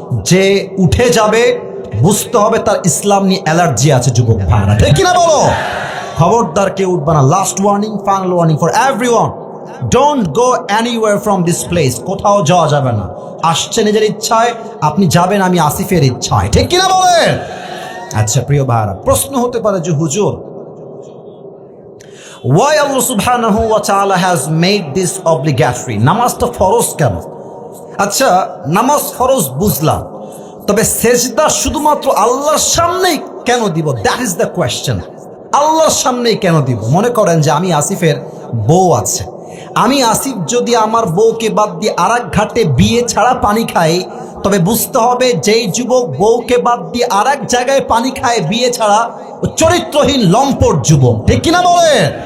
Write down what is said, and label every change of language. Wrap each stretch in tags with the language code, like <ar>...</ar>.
<bn>যে উঠে যাবে বুঝতে হবে তার ইসলাম নিয়ে অ্যালার্জি আছে। যুবক ভাইরা, ঠিক কিনা বলো? খবরদার কেউ উঠবা না।</bn> <en>Last warning, final warning for everyone, don't go anywhere from this place.</en> <bn>কোথাও যাওয়া যাবে না। আসছে নিজের ইচ্ছায়, আপনি যাবেন আমি আসিফের ইচ্ছায়। ঠিক কিনা বলেন? আচ্ছা প্রিয় ভাইরা, প্রশ্ন হতে পারে যে হুজুর,</bn> <en>why Allah subhanahu wa ta'ala has made this obligatory?</en> <bn>নামাজটা ফরজ কেন? আচ্ছা, নামাজ ফরজ বুঝলাম, তবে সেজদা শুধুমাত্র আল্লাহর সামনেই কেন দিব?</bn> <en>That is the question.</en> <bn>আল্লাহর সামনেই কেন দিব? মনে করেন যে আমি আসিফের বউ আছে, আমি আসিফ যদি আমার বউকে বাদ দিয়ে আরেক ঘাটে বিয়ে ছাড়া পানি খাই, তবে বুঝতে হবে যেই যুবক বউকে বাদ দিয়ে আরেক জায়গায় পানি খায় বিয়ে ছাড়া, ও চরিত্রহীন লম্পট যুবক। ঠিক কিনা বলেন?</bn>